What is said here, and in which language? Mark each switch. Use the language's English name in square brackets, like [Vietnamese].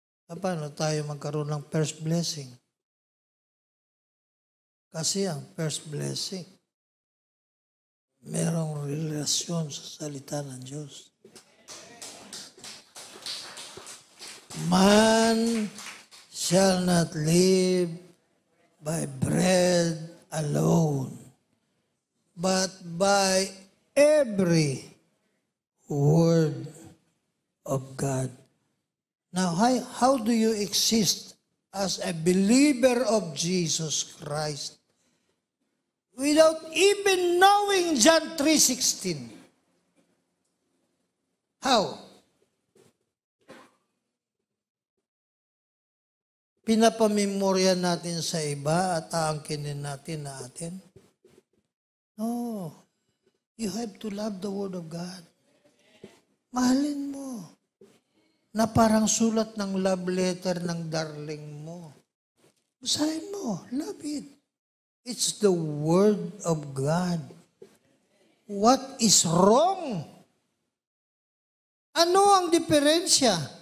[Filipino] Paano tayo magkaroon ng first blessing? Kasi ang first blessing, merong relasyon sa salita ng Diyos. [English] Man shall not live by bread alone, but by every word of God. Now, how do you exist as a believer of Jesus Christ without even knowing John 3:16? How? [Filipino] Pinapamemorya natin sa iba at aangkinin natin na atin? No. [English] You have to love the Word of God. [Filipino] Mahalin mo. Na parang sulat ng love letter ng darling mo. Basahin mo. [English] Love it. It's the Word of God. What is wrong? [Filipino] Ano ang diferensya?